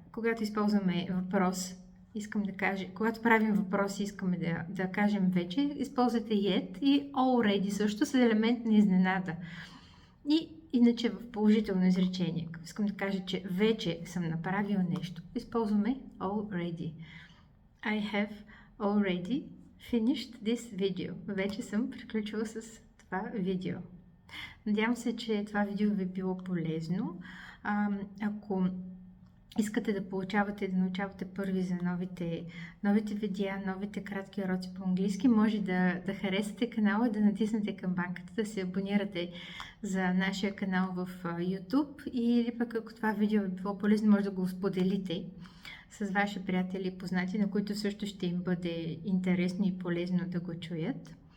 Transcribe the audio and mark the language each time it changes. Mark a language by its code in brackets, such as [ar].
[bg] Когато използваме въпрос, искам да кажа, когато правим въпроси, искаме да кажем вече, използвате yet и already също с елемент на изненада. И иначе в положително изречение, искам да кажа, че вече съм направил нещо, използваме already. [en] I have already finished this video. [bg] Вече съм приключила с това видео. Надявам се, че това видео ви е било полезно. Ако искате да получавате, да научавате първи за новите видеа, новите кратки уроци по английски, може да харесате канала, да натиснете камбанката, да се абонирате за нашия канал в YouTube или пък ако това видео е било полезно, може да го споделите с ваши приятели и познати, на които също ще им бъде интересно и полезно да го чуят.